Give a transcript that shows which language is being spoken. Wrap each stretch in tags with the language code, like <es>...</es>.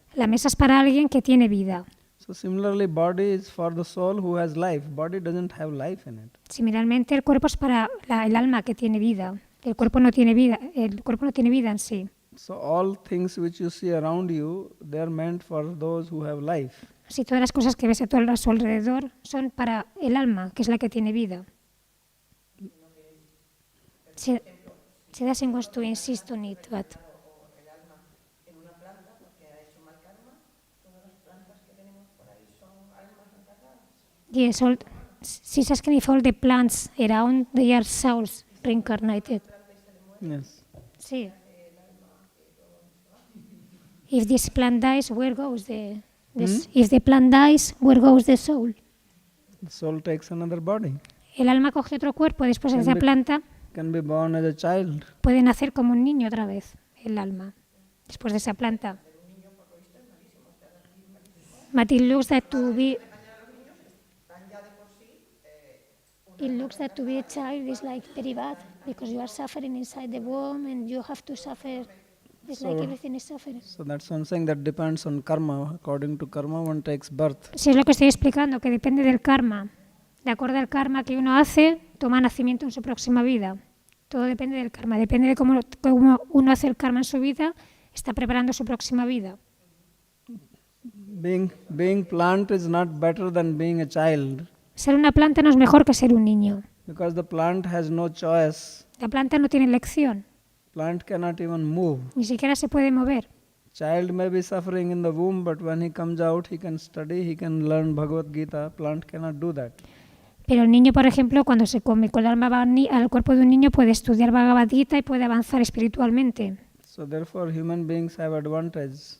<es>La mesa es para alguien que tiene vida.</es> <en>So similarly, body is for the soul who has life. Body doesn't have life in it.</en> <es>Similarmente, el cuerpo es para el alma que tiene vida. El cuerpo no tiene vida en sí.</es> <en>So all things which you see around you, they are meant for those who have life.</en> <es>Así todas las cosas que ves a tu alrededor son para el alma, que es la que tiene vida.</es> <en>She doesn't want to insist on it, but yes, she's asking if all the plants around they are souls reincarnated. Yes.</en> <es>Sí.</es> <en>If this plant dies, where goes if the plant dies, where goes the soul? The soul takes another body.</en> <es>El alma coge otro cuerpo después de esa planta.</es> <en>Can be born as a child.</en> <es>Puede nacer como un niño otra vez, el alma, después de esa planta.</es> <en>But it looks that to be a child is like very bad because you are suffering inside the womb and you have to suffer. It's like everything is suffering. So that's one thing that depends on karma. According to karma, one takes birth.</en> <es>Sí, es lo que estoy explicando, que depende del karma. De acuerdo al karma que uno hace, toma nacimiento en su próxima vida. Todo depende del karma. Depende de cómo uno hace el karma en su vida, está preparando su próxima vida.</es> <en>Being plant is not better than being a child.</en> <es>Ser una planta no es mejor que ser un niño.</es> <en>Because the plant has no choice.</en> <es>La planta no tiene elección.</es> <en>Plant cannot even move.</en> <es>Ni siquiera se puede mover.</es> <en>Child may be suffering in the womb, but when he comes out, he can study, he can learn Bhagavad Gita. Plant cannot do that.</en> <es>Pero el niño, por ejemplo, cuando se come con el alma va al cuerpo de un niño, puede estudiar Bhagavad Gita y puede avanzar espiritualmente.</es> <en>So therefore, human beings have advantage.</en>